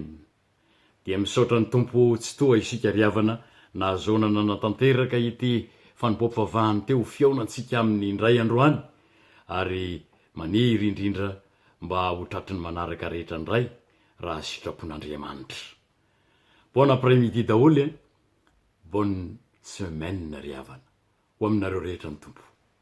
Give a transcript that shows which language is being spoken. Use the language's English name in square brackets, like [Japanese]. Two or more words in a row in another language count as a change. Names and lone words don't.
[Malagasy] Dia misaotra ny Tompo tsy toa isika ry havana nahazoana natanteraka ity fanompoam-pivavahany teo fiaonantsika amin'ny indray androany, ary maniry indrindra mba ho tratriny manaraka rehetra indray raha sitrapon'Andriamanitra. [French] Bon après-midi [Malagasy] daholo, [French] bonne semaine [Malagasy] ry havana ho aminareo rehetra ny Tompo.